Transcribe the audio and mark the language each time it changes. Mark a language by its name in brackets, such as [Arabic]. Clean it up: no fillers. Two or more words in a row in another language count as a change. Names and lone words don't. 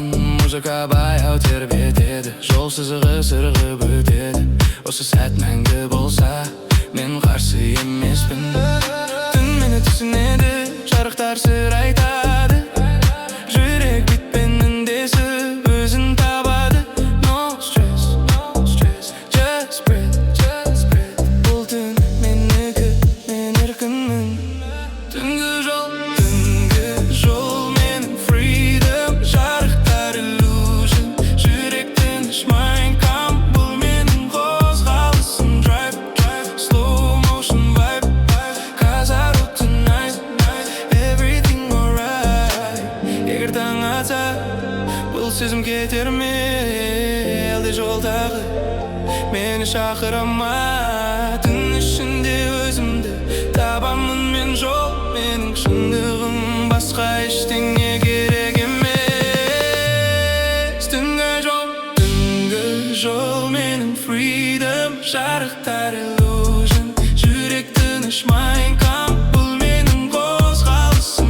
[Kazakh] Музыка баяу тербетеді, жол сызығы сырғып өтеді. Осы сәт мәңгі болса, мен қарсы емеспін. Түн мені түсінеді, жарықтар сыр айтады. Жүрек битпен үндесіп өзін табады. [English] No stress, just breathe. [Kazakh] Бұл түн менікі, мен еркінмін. Түнгі жол менің freedom, жарықтар illusion. Жүрек тыныш, [English] mind calm, [Kazakh] бұл менің қозғалысым. [English] Drive, slow motion vibe, cause I wrote tonight, everything alright. [Kazakh] Егер таң атса, бұл сезім кетер ме? Әлде жол тағы мені шақыра ма? Түн ішінде өзімді табамын мен, жол менің шындығым. Басқа ештеңе керек емес. Түнгі жол менің freedom, жарықтар illusion. Жүрек тыныш, [English] mind calm, [Kazakh] бұл менің қозғалысым.